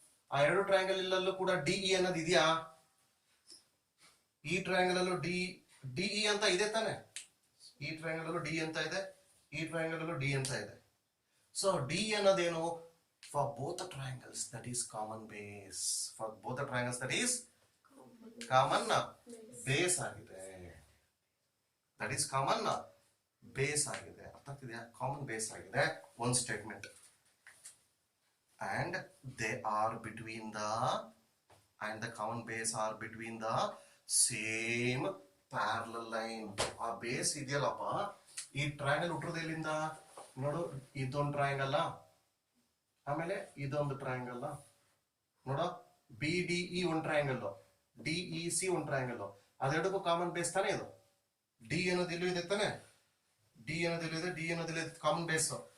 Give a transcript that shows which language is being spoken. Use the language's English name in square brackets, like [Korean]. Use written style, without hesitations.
[Kannada] ಆ ಎರಡು ಟ್ರಯಾಂಗಲ್ ಇಲ್ಲಲ್ಲೂ ಕೂಡ ಡಿ ಇ ಅನ್ನೋದು ಇದೆಯಾ, ಈ ಟ್ರಯಾಂಗಲ್ ಅಲ್ಲೂ ಡಿ ಇ ಅಂತ ಇದೆ ತಾನೆ, ಈ ಟ್ರಯಾಂಗಲ್ ಅಲ್ಲೂ ಡಿ ಅಂತ ಇದೆ, ಈ ಟ್ರಯಾಂಗಲ್ ಅಲ್ಲೂ ಡಿ ಅಂತ ಇದೆ. So D ಅನ್ನೋದೇನು, [English] for both the triangles that is common base, for both the triangles that is common base ಆಗಿದೆ, that is common base ಆಗಿದೆ. [Kannada] ಅರ್ಥ ಆಗ್ತಿದೆಯಾ, ಕಾಮನ್ ಬೇಸ್ ಆಗಿದೆ ಒಂದು statement. [English] and they are between the, and the common base are between the same parallel line. [Kannada] ಆ base ಇದೆಯಲ್ಲಪ್ಪ, ಈ triangle ಹುಟ್ಟಿರೋದು ಎಲ್ಲಿಂದ ನೋಡು, ಇದೊಂದು ಟ್ರಯಾಂಗಲ್, ಆಮೇಲೆ ಇದೊಂದು ಟ್ರಯಾಂಗಲ್, ನೋಡ ಬಿ ಡಿ ಇ ಒಂದು ಟ್ರಯಾಂಗಲ್, ಡಿ ಇ ಸಿ ಒಂದು ಟ್ರಯಾಂಗಲ್, ಅದೆರಡಕ್ಕೂ ಕಾಮನ್ ಬೇಸ್ ತಾನೇ ಇದು. ಡಿ ಅನ್ನೋದು ಇಲ್ಲೂ ಇದೆ ತಾನೆ, ಡಿ ಅನ್ನೋದು ಇಲ್ಲೂ ಇದೆ, ಡಿ ಅನ್ನೋದು ಇಲ್ಲೂ ಇದೆ, ಕಾಮನ್ ಬೇಸ್.